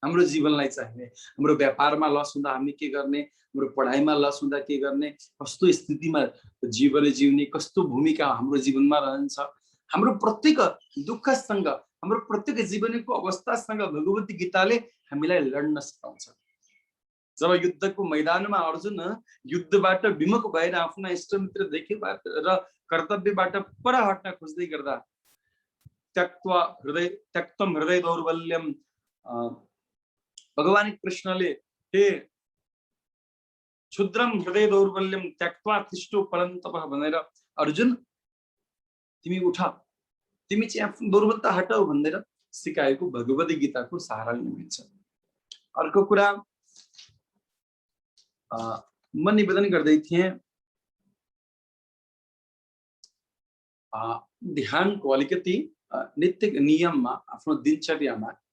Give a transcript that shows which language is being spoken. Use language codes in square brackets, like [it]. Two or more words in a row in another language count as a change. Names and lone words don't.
[ne] हाम्रो जीवनलाई चाहिने, हाम्रो व्यापारमा लस हुँदा हामी के गर्ने, हाम्रो पढाइमा लस हुँदा के गर्ने, कस्तो स्थितिमा जीवन जिउने, कस्तो भूमिका हाम्रो जीवनमा रहन्छ, हाम्रो प्रत्येक दुःखसँग, हाम्रो प्रत्येक जीवनको अवस्थासँग भगवती गीताले हामीलाई लड्न सिकाउँछ। जब युद्धको मैदानमा अर्जुन युद्धबाट विमुख भएर आफ्ना इष्टमित्र देखेबाट र कर्तव्यबाट पर हट्न खोज्दै गर्दा [sa] त्यक्तम हृदय दौर्बल्यम, [ne] भगवान कृष्णले [sa] हे क्षुद्रम हृदय दौर्बल्यम त्यक्त्वा तिष्ठो परन्तपः [ne] भनेर अर्जुन तिमी उठ, तिमी चाहिँ आफ्नो दुर्बलता हटाऊ भनेर सिकाएको भगवती गीताको सहारा लिनु मिल्छ। अर्को कुरा म निवेदन गर्दै थिएँ, ध्यानको अलिकति नित्य नियममा आफ्नो दिनचर्यामा